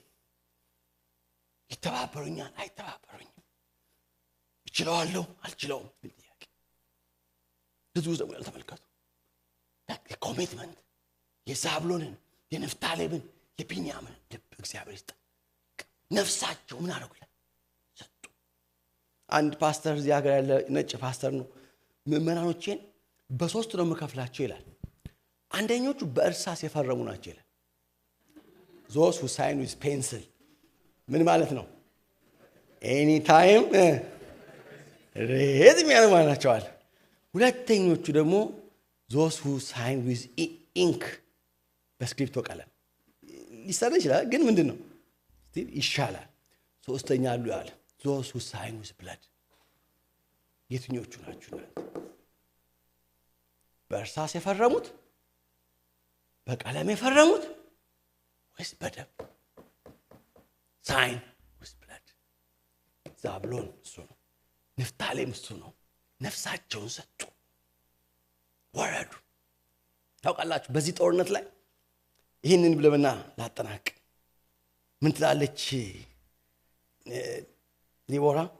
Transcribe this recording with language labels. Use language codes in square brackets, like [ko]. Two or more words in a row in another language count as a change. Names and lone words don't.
[am] ይተባበሩኛል አይተባበሩኝም፣ ይችላልው አልችለውም ጥያቄ ብዙ ዘመን ያልተመለከቱ ኮሚትመንት የዛብሎንን የንፍታሌምን የቢንያምን ልብ እግዚአብሔር ይስጥ። ነፍሳቸው ምን አደረጉ ይላል ሰጡ። አንድ ፓስተር እዚህ ሀገር ያለ ነጭ ፓስተር ነው ምዕመናኖቼን በሶስት ነው መከፍላቸው ይላል። አንደኞቹ በእርሳስ የፈረሙ ናቸው ይላል። [en] those who sign with pencil [am] ምን ማለት ነው? [en] any time [am] ሬድ የሚያደርጉ ናቸው አለ። ሁለተኞቹ ደግሞ [en] those who sign with ink [am] በስክሪፕቶ ቀለም ሊሰራ ይችላል ግን ምንድነው ስቲል ይሻላል። ሶስተኛ አሉ ያለ [en] those who sign with blood [am] የትኞቹ ናቸው? በእርሳስ የፈረሙት በቀለም የፈረሙት ወይስ በደም? [en] sign with blood [am] ዛብሎን እሱ ነው። ንፍታሌም እሱ ነው። ነፍሳቸውን ሰጡ ወረዱ። ታውቃላችሁ በዚህ ጦርነት ላይ ይህንን ብለምና ላጠናቅ ምን ትላለች ዲቦራ?